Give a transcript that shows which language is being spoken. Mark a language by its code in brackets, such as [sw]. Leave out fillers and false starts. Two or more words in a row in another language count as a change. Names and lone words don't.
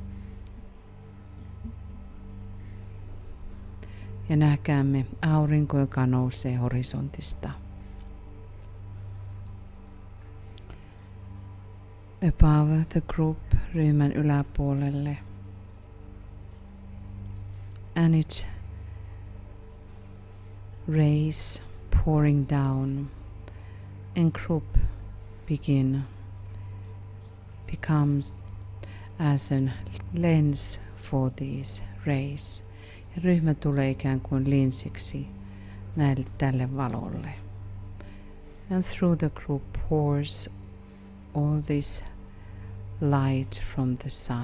[fi] Ja näkäämme aurinko, joka nousee horisontista. [en] Above the group, [fi] ryhmän yläpuolelle. [en] And its rays pouring down, and group becomes as a lens for these rays. [fi] Ja ryhmä tulee ikään kuin linsiksi tälle valolle. [en] And through the group pours all this light from the sun.